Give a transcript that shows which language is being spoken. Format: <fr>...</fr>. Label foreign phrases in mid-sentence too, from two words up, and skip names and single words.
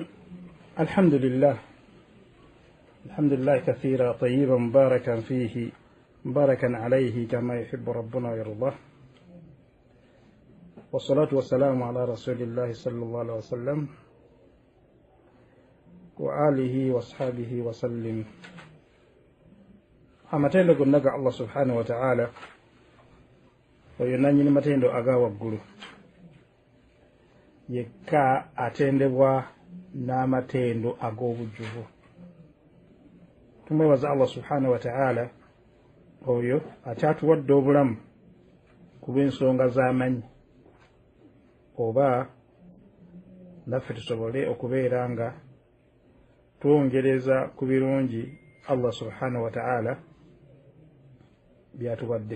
<ar>الحمد لله كثيرا طيبا مباركا فيه مباركا عليه كما يحب ربنا ويرضاه، والصلاة والسلام على رسول الله صلى الله عليه وسلم وآله وأصحابه وسلم.</ar> <lg>amatendo gonnaga</lg> <ar>الله سبحانه وتعالى</ar> <lg>oyo nanyini matendo aga waggulu yekka atendebwa n'amatendo ag'obujjuvu. Tumwebaza</lg> <ar>الله سبحانه وتعالى</ar> <lg>oyo akyatuwadde obulamu ku lw'ensonga z'amanyi, oba naffe tusobole okubeera nga twongereza ku birungi</lg> <ar>الله سبحانه وتعالى</ar> <lg>byatuwadde.</lg>